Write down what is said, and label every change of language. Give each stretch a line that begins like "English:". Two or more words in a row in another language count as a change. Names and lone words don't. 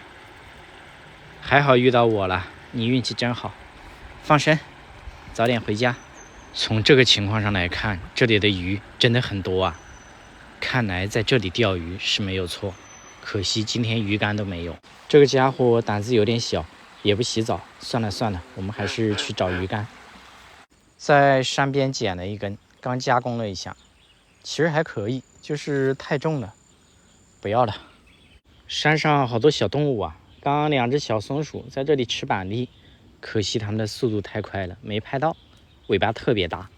Chinese: 還好遇到我了，你運氣真好。放生，早點回家。從這個情況上來看，這裡的魚真的很多啊。看來在這裡釣魚是沒有錯，可惜今天魚竿都沒有。這個家伙膽子有點小，也不洗澡，算了算了，我們還是去找魚竿。在山邊撿了一根，剛加工了一下，其實還可以，就是太重了，不要了。山上好多小動物啊，剛2隻小松鼠在這裡吃板栗，可惜它們的速度太快了，沒拍到，尾巴特別大。